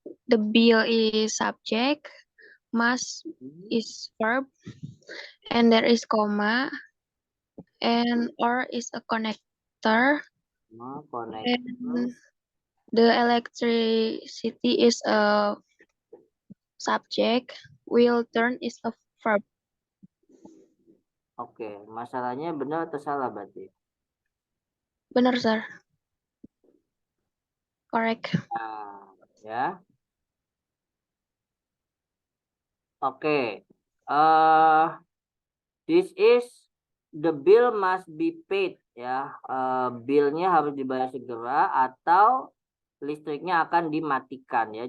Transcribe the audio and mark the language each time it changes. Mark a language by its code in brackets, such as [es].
[en] The bill is subject, must is verb, and there is comma, and or is a connector, Connect. and the electricity is a subject, will turn is a verb. [id] Oke, masalahnya benar atau salah berarti? Benar, sir. [en] Correct. [id] Nah, ya. Oke. [en] This is the bill must be paid ya. [id] Billnya harus dibayar segera atau listriknya akan dimatikan ya.